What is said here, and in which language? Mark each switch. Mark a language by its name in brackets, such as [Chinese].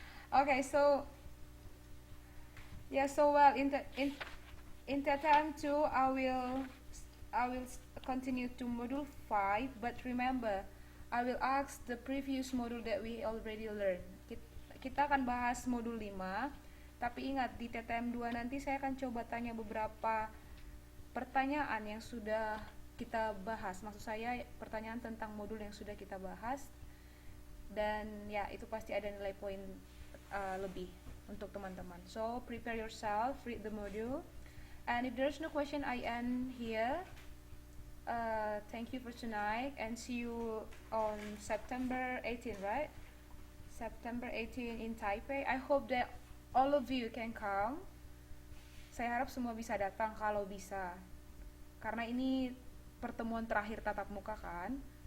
[English] Okay, so yeah, so well in TTM 2 I will continue to module 5, but remember I will ask the previous module that we already learned. [Indonesian] Kita akan bahas modul 5, tapi ingat di TTM 2 nanti saya akan coba tanya beberapa pertanyaan yang sudah kita bahas. Maksud saya pertanyaan tentang modul yang sudah kita bahas, dan ya itu pasti ada nilai poin lebih untuk teman-teman. [English] So prepare yourself, read the module, and if there's no question I end here. Thank you for tonight and see you on September 18, right? September 18 in Taipei. I hope that all of you can come. [Indonesian] Saya harap semua bisa datang kalau bisa. Karena ini pertemuan terakhir tatap muka kan.